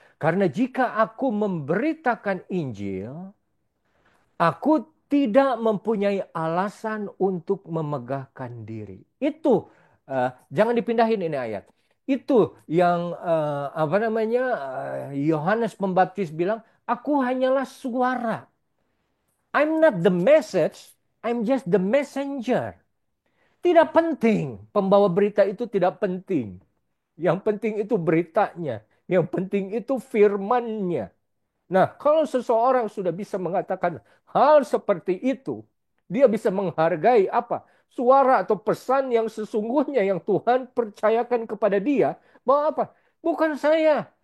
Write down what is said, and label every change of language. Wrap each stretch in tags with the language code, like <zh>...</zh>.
<id>Karena jika aku memberitakan Injil, aku tidak mempunyai alasan untuk memegahkan diri. Itu jangan dipindahin ini ayat. Itu yang apa namanya Yohanes Pembaptis bilang, aku hanyalah suara.</id> <en>I'm not the message, I'm just the messenger.</en> <id>Tidak penting, pembawa berita itu tidak penting. Yang penting itu beritanya, yang penting itu firmannya. Nah, kalau seseorang sudah bisa mengatakan hal seperti itu, dia bisa menghargai apa? Suara atau pesan yang sesungguhnya yang Tuhan percayakan kepada dia. Bahwa apa? Bukan saya.</id>